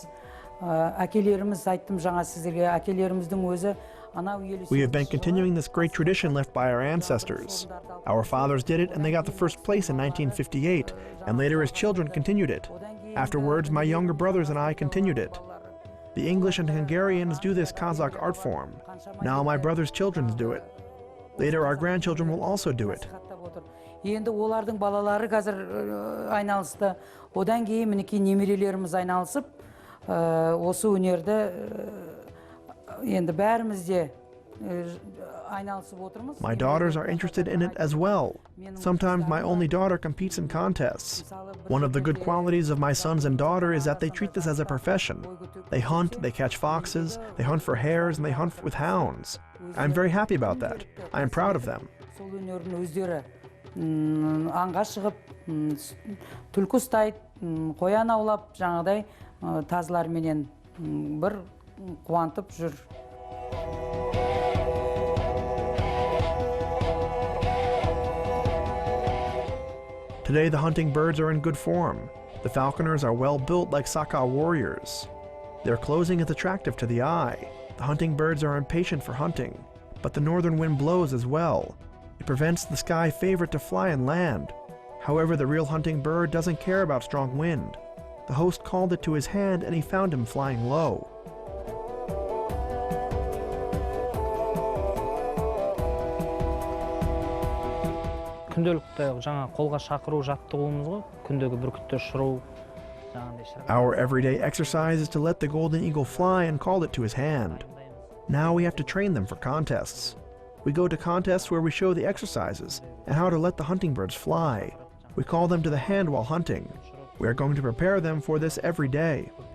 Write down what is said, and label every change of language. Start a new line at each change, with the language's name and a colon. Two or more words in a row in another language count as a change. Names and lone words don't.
Kazakh: Әкелеріміз, айттым жаңа сіздерге, әкелеріміздің өзі анау елі...
English: We have been continuing this great tradition left by our ancestors. Our fathers did it and they got the first place in 1958, and later his children continued it. Afterwards, my younger brothers and I continued it. The English and Hungarians do this Kazakh art form. Now my brother's children do it. Later our grandchildren will also do it.
Kazakh: Енді олардың балалары қазір айналысты. Одан кейін мінекей немерелеріміз айналысып, осы өнерді енді бәріміз де айналысып отырмыз.
English: My daughters are interested in it as well. Sometimes my only daughter competes in contests. One of the good qualities of my sons and daughter is that they treat this as a profession. They hunt, they catch foxes, they hunt for hares, and they hunt with hounds. I'm very happy about that. I am proud of them.
Kazakh: Сол өнерін өздері аңға шығып, түлкі ұстайды, қоян аулап, жаңағыдай тазыларменен бір қуантып жүр.
English: Today the hunting birds are in good form. The falconers are well built like Sakha warriors. Their clothing is attractive to the eye. The hunting birds are impatient for hunting, but the northern wind blows as well. It prevents the sky favorite to fly and land. However, the real hunting bird doesn't care about strong wind. The host called it to his hand and he found him flying low.
Kazakh: күнделікті жаңа қолға шақыру жаттығуымыз ғой, күндегі бүркітті ұшыру.
English: Our everyday exercise is to let the golden eagle fly and call it to his hand. Now we have to train them for contests. We go to contests where we show the exercises and how to let the hunting birds fly. We call them to the hand while hunting. We are going to prepare them for this every day.